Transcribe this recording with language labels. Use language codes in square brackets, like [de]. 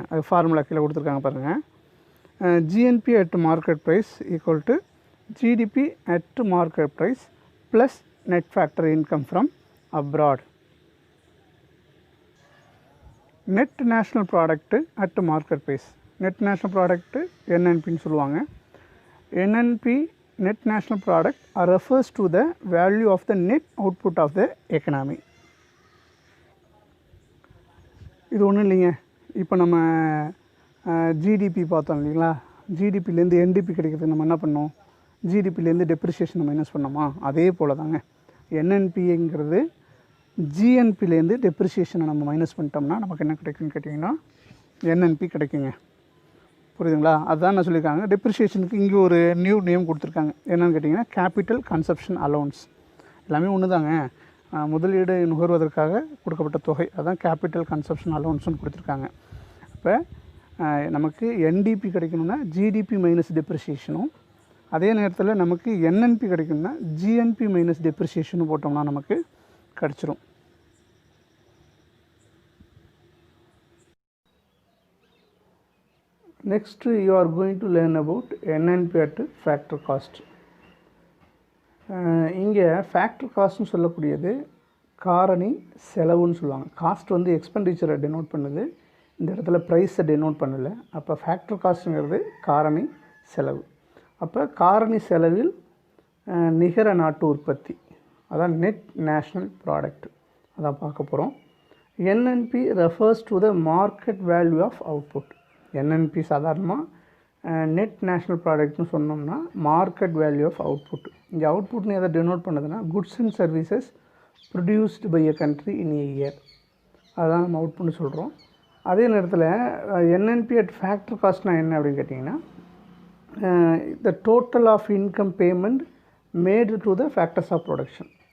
[ta] அது ஃபார்முலா கீழே கொடுத்துருக்காங்க பாருங்கள். [en] GNP at market price equal to GDP at market price plus net factor income from abroad. Net national product at market price, net national product NNPன்னு சொல்லுவாங்க. NNP net national product refers to the value of the net output of the economy. [ta] இது ஒன்றும் இல்லைங்க, இப்போ நம்ம GDP பார்த்தோம் இல்லைங்களா, ஜிடிபிலேருந்து NDP கிடைக்கிறதுக்கு நம்ம என்ன பண்ணோம், ஜிடிபிலேருந்து டெப்ரிசியேஷனை மைனஸ் பண்ணோமா, அதே போல் தாங்க NNPங்கிறது ஜிஎன்பிலேருந்து டெப்ரிசியேஷனை நம்ம மைனஸ் பண்ணிட்டோம்னா நமக்கு என்ன கிடைக்குன்னு கேட்டிங்கன்னா NNP கிடைக்குங்க. புரியுதுங்களா, அதுதான் நான் சொல்லியிருக்காங்க. டெப்ரிசியேஷனுக்கு இங்கே ஒரு நியூ நேம் கொடுத்துருக்காங்க. என்னென்னு கேட்டிங்கன்னா கேபிட்டல் கன்சப்ஷன் அலோன்ஸ். எல்லாமே ஒன்று தாங்க, முதலீடு நுகர்வதற்காக கொடுக்கப்பட்ட தொகை, அதுதான் கேபிட்டல் கன்சப்ஷன் அலோன்ஸ்னு கொடுத்துருக்காங்க. இப்போ நமக்கு NDP கிடைக்கணும்னா ஜிடிபி மைனஸ் டெப்ரிசியேஷனும், அதே நேரத்தில் நமக்கு NNP கிடைக்கணும்னா ஜிஎன்பி மைனஸ் டெப்ரிசியேஷனும் போட்டோம்னா நமக்கு கிடச்சிரும். [en] Next you are going to learn about NNP at factor cost. [ta] இங்கே ஃபேக்டர் காஸ்ட்னு சொல்லக்கூடியது காரணி செலவுன்னு சொல்லுவாங்க. காஸ்ட் வந்து எக்ஸ்பெண்டிச்சரை டெனோட் பண்ணுது, இந்த இடத்துல ப்ரைஸை டெனோட் பண்ணலை. அப்போ ஃபேக்டர் காஸ்ட்டுங்கிறது காரணி செலவு. அப்போ காரணி செலவில் நிகர நாட்டு உற்பத்தி, அதான் நெட் நேஷ்னல் ப்ராடக்ட், அதான் பார்க்க போகிறோம். [en] NNP refers to the market value of output. [ta] NNP சாதாரணமாக நெட் நேஷ்னல் ப்ராடக்ட்னு சொன்னோம்னா [en] Market value of output. [ta] இங்கே அவுட்புட்னு எதை டெனோட் பண்ணுதுன்னா [en] goods and services produced by a country in a year, [ta] அதுதான் நம்ம அவுட்புட்னு சொல்கிறோம். அதே நேரத்தில் NNP அட் ஃபேக்டர் காஸ்ட்னா என்ன அப்படின்னு கேட்டிங்கன்னா [en] The total of income payment made to the factors of production.